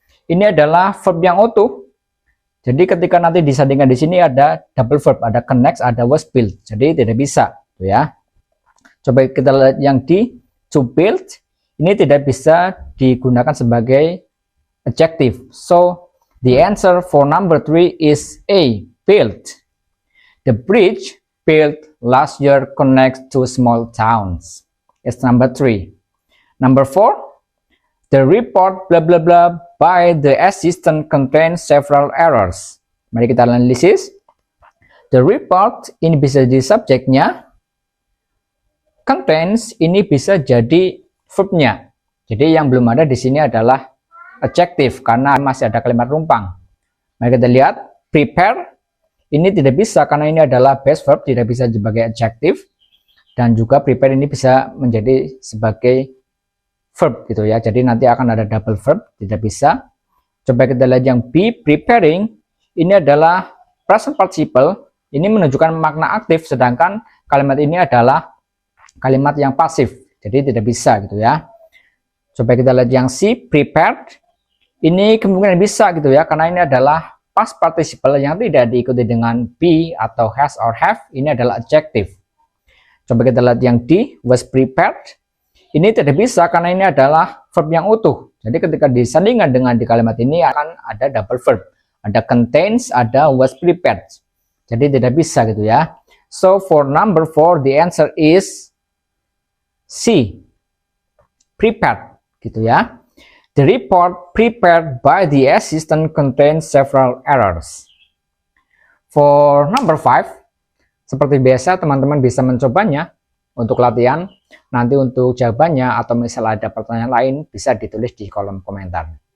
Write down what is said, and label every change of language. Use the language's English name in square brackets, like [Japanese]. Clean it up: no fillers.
[Indonesian] Ini adalah verb yang utuh. Jadi ketika nanti disandingkan di sini ada double verb, ada connects, ada was built. Jadi tidak bisa gitu ya. Coba kita lihat yang D, to build. Ini tidak bisa digunakan sebagai adjective. [English] So the answer for number 3 is A, built. The bridge built last year connects two small towns. It's number 3. Number 4. The report blah blah blah by the assistant contains several errors. [Indonesian] Mari kita analisis. The report ini bisa jadi subjeknya. Contains ini bisa jadi verbnya. Jadi yang belum ada di sini adalah adjektif karena masih ada kalimat rumpang. Mari kita lihat. Prepare. Ini tidak bisa karena ini adalah base verb, tidak bisa sebagai adjektif. Dan juga prepare ini bisa menjadi sebagai verb gitu ya. Jadi nanti akan ada double verb, tidak bisa. Coba kita lihat yang B, preparing. Ini adalah present participle, ini menunjukkan makna aktif, sedangkan kalimat ini adalah kalimat yang pasif. Jadi tidak bisa gitu ya. Coba kita lihat yang C, prepared. Ini kemungkinan bisa gitu ya, karena ini adalah past participle yang tidak diikuti dengan be atau [English] has or have, [Indonesian] ini adalah adjective. Coba kita lihat yang D, was prepared. Ini tidak bisa karena ini adalah verb yang utuh. Jadi ketika disandingkan dengan di kalimat ini akan ada double verb. Ada contains, ada was prepared. Jadi tidak bisa gitu ya. [English] So for number 4, the answer is C, prepared [Indonesian] gitu ya. [English] The report prepared by the assistant contains several errors. For number 5, [Indonesian] seperti biasa teman-teman bisa mencobanya untuk latihan. Nanti untuk jawabannya atau misalnya ada pertanyaan lain bisa ditulis di kolom komentar.